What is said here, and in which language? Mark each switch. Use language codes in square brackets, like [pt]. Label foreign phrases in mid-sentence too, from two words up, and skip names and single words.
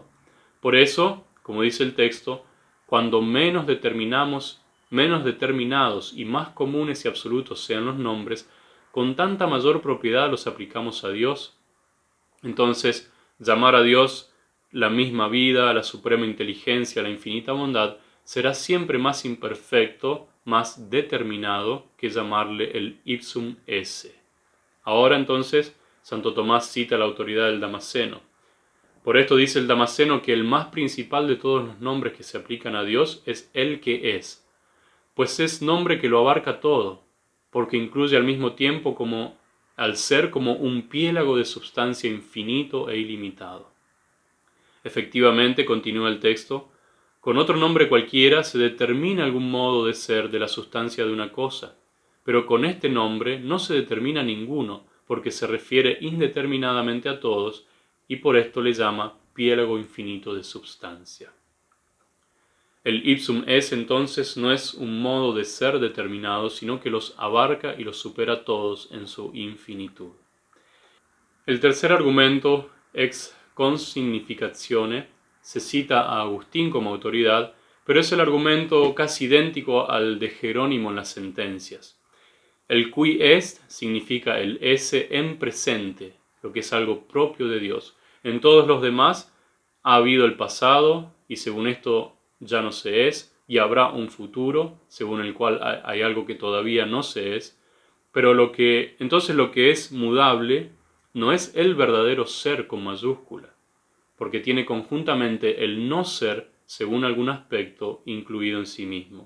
[es] Por eso, como dice el texto, cuando menos determinados y más comunes y absolutos sean los nombres, con tanta mayor propiedad los aplicamos a Dios. Entonces, llamar a Dios la misma vida, la suprema inteligencia, la infinita bondad, será siempre más imperfecto, más determinado que llamarle el [la] ipsum esse. [es] Ahora entonces, Santo Tomás cita la autoridad del Damasceno. Por esto dice el Damasceno que el más principal de todos los nombres que se aplican a Dios es el que es, pues es nombre que lo abarca todo, porque incluye al mismo tiempo al ser como un piélago de substancia infinito e ilimitado. Efectivamente, continúa el texto, con otro nombre cualquiera se determina algún modo de ser de la sustancia de una cosa, pero con este nombre no se determina ninguno, porque se refiere indeterminadamente a todos, y por esto le llama piélago infinito de substancia. El [la] ipsum esse [es] entonces no es un modo de ser determinado, sino que los abarca y los supera todos en su infinitud. El tercer argumento, [la] ex consignificatione, [es] se cita a Agustín como autoridad, pero es el argumento casi idéntico al de Jerónimo en las sentencias. El [la] qui est [es] significa el esse en presente, lo que es algo propio de Dios. En todos los demás ha habido el pasado y según esto ya no se es, y habrá un futuro según el cual hay algo que todavía no se es, pero entonces lo que es mudable no es el verdadero ser con mayúscula, porque tiene conjuntamente el no ser según algún aspecto incluido en sí mismo.